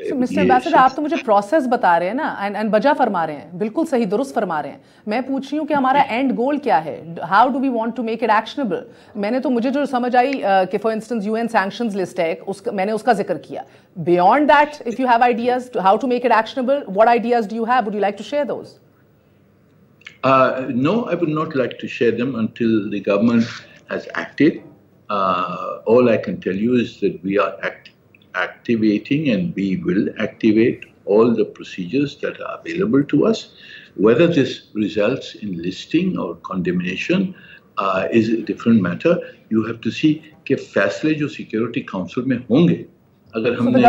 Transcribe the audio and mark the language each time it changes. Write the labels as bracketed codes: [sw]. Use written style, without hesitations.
[en] mister ambassador [ur] آپ تو مجھے پروسیس بتا رہے ہیں نا، اینڈ بجا فرما رہے ہیں، بالکل صحیح درست فرما رہے ہیں. میں پوچھ رہی ہوں کہ ہمارا اینڈ گول کیا ہے، [en] How do we want to make it actionable. [ur] میں نے تو مجھے جو سمجھ آئی کہ [en] for instance [ur] UN sanctions list ہے، میں نے اس کا ذکر کیا. [en] Beyond that if you have ideas how to make it actionable, what ideas do you have, would you like to share those? No, I would not like to share them until the government has acted. All I can tell you is that we are activating and we will activate all the procedures that are available to us. Whether this results in listing or condemnation is a different matter. You have to see [ur] کہ فیصلے جو security council میں ہوں گے، اگر ہم نے